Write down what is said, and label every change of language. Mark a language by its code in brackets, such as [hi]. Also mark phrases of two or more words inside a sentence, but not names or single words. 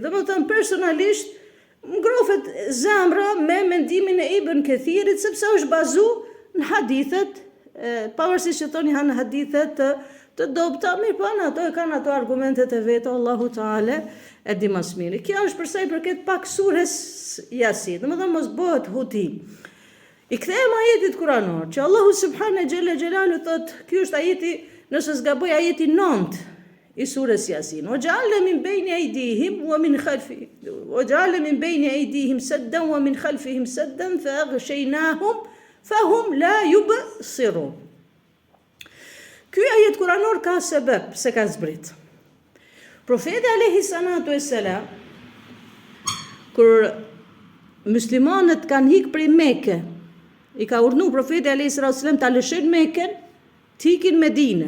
[sq] Domethënë personalisht ngrofet zemra me mendimin e Ibn Kathirit, sepse është bazuar në hadithet, pavarësisht që thoni janë hadithet të dobta, mirë po ato e kanë ato argumentet e veta, [ar] الله تعالى [sq] e di më së miri. Kjo është për sa i përket pak surës Yasin. Domethënë mos bëhet huti. I kthehem ajetit kuranor, që Allahu [ar] سبحانه جل جلاله [sq] thotë, ky është ajeti, nëse s'gaboj, ajeti 9 i surës Yasin. [ar] وَجَعَلْنَا مِنْ بَيْنِ أَيْدِيهِمْ وَمِنْ خَلْفِهِمْ وَجَعَلْنَا مِنْ بَيْنِ أَيْدِيهِمْ سَدًّا وَمِنْ خَلْفِهِمْ سَدًّا فَأَغْشَيْنَاهُمْ فَهُمْ لَا يُبْصِرُونَ. [sq] Ky ajet kuranor ka sebeb se ka zbrit. Profeti [ar] عليه الصلاة والسلام, [sq] kur muslimanët kanë hik prej Mekë, i ka urdhëruar profeti [ar] عليه الصلاة والسلام [sq] ta lëshojnë Mekën, të ikin Medinë.